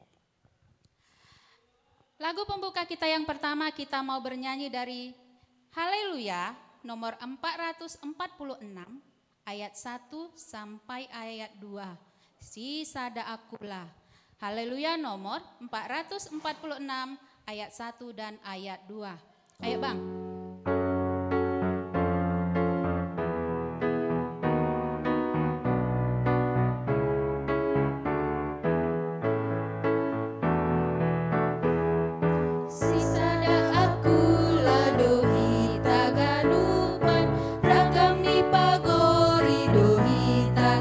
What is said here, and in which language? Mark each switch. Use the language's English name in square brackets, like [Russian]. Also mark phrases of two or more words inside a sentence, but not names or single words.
[Indonesian] Lagu pembuka kita yang pertama, kita mau bernyanyi dari Haleluya nomor 446 ayat 1 sampai ayat 2. [Batak Simalungun] Sisada akulah. [Indonesian] Haleluya nomor 446 ayat 1 dan ayat 2. Ayo Bang. [Batak Simalungun] Sisada akulah dohita ganupan ragam ni pagori dohita